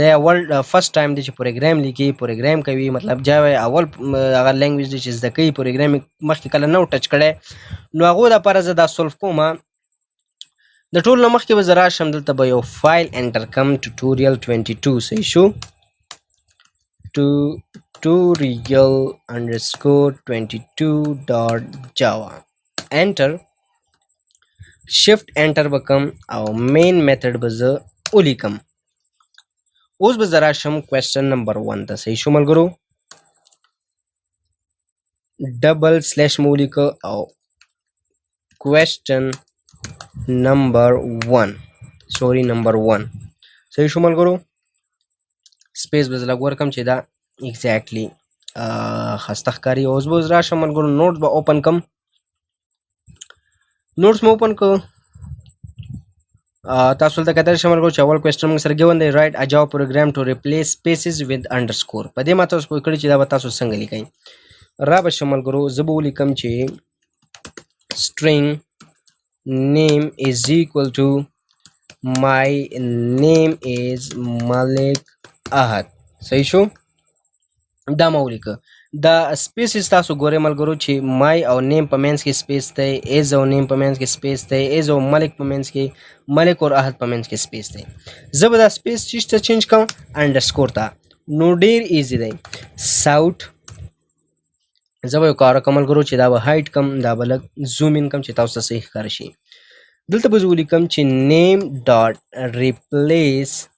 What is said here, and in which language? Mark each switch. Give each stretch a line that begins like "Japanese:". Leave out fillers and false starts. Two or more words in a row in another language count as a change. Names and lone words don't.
English: world first time
Pashto: دی چې پروګرام لیکي پروګرام کوي مطلب جاوا اول هغه لینګویج دی چې زده کوي پروګرام مخکې کله نه ټچ کړی نو هغو دپاره زه دا سولف کوم د ټول نه مخکې به زه راشم دلته به یو فایل انټر کم ټوټوریل 22 صحیح شو
English: tutorial_22.java enter shift enter
Pashto: بکم او
English: main method
Pashto: به زه ولیکم اوس به زه راشم
English: question number 1
Pashto: ته صحیح شو ملګرو ډبل سلیش مو ولیکه او
English: question number 1
Pashto: صحیح شو ملګرو سپیس به زه لږ ورکم چې دا exactly خسته ښکاري اوس به زه راشم ملګرو نوټس به اوپن کم نوټس مو اوپن کړو تاسو دلته کتلی شئ ملګرو چې اول کوېسچن موږ سره ګیون دی
English: write a Java program to replace spaces with underscore
Pashto: په دې ما تاسو پوه کړي چې دا به تاسو څنګه لیکئ را به شم ملګرو زه به ولیکم چې
English: string name is equal to my name is Malik Ahad
Pashto: صحیح شو دا ما ولیکه دا سپیسز تاسو ګورئ ملګرو چې مای او نیم په منځ کې سپیس دی ایز او نیم په منځ کې سپیس دی ایز او ملک په منځ کې ملک او احد په منځ کې سپیس دی زه به دا سپیس چیز ته چینج کوم انډرسکور ته نو ډیر ایزی دی ساوټ زه به یو کار کوم ملګرو چې دا به هایټ کم دا به لږ
English: zoom in
Pashto: کم چې تاسو ته صحیح ښکاره شي دلته به زه ولیکم چې
English: name dot replace